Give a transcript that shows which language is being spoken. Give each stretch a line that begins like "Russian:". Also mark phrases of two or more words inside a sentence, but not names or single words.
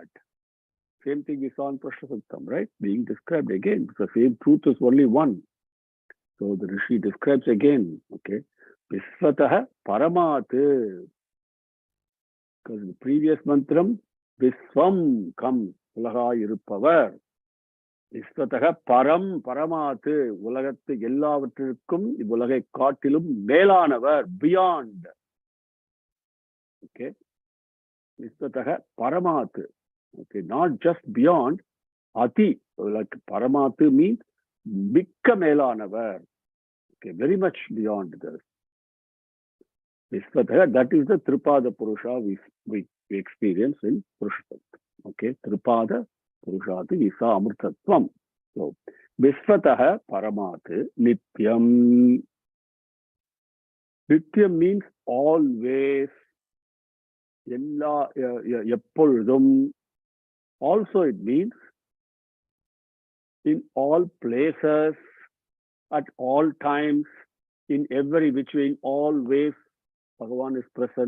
English: Same thing we saw in Suktam, right? Being described again. The same truth is only one. So the Rishi describes again, okay?
Sanskrit: विश्वतः परमात्.
English: Because in the previous mantram, Viswam comes,
Tamil: உலக இருப்பவர்.
Sanskrit: विश्वतः परम् परमात्.
Tamil: உலகத்தே எல்லாவற்றிருக்கும், உலகை காட்டிலும் மேலானவர், beyond.
English: Okay?
Sanskrit: विश्वतः परमात्.
English: Okay, not just beyond, Ati, like Paramat means
Tamil: மிக்க மேலானவர்.
English: Okay, very much beyond this. Visvatah, that is the Tripada Purusha we experience in Purusha.
Sanskrit: Okay, त्रिपाद पुरुषाति ईश अमृतत्वम्.
English: So,
Sanskrit: विश्वतः परमात् नित्यम्.
English: Nityam means always, Eppoludum. Also, it means in all places, at all times, in every which way, in all ways, Bhagavan is present.